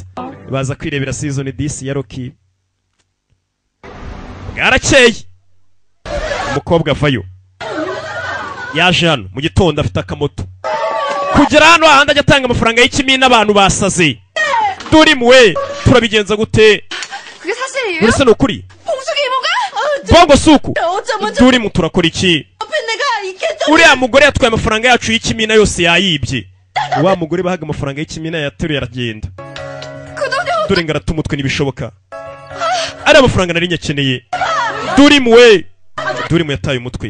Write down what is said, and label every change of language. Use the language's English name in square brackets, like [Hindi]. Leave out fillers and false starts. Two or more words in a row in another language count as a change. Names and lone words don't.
[Kinyarwanda] Baza kwirebera season DC ya Rocky. Bwarakeye. Umukobwa avayo. Yaje hano mu gitondo afite akamoto. Kugera hano ahandi ajya atanga amafaranga y'ikimina n'abantu basaze. Durim we turabigenza gute? [Korean] 그게 사실이에요? [Kinyarwanda] Uretse no kuri. [Korean] 봉숙이 이모가? [Kinyarwanda] Bongo suku. Durim turakora iki? Uriya mugore yatwaye amafaranga yacu y'ikimina yose yayibye. Wa mugore bahaga amafaranga y'ikimina yateruye aragenda. Dore ngarata umutwe nibishoboka. Ari amafaranga nari nyakeneye. Durim we. Durim yataye umutwe.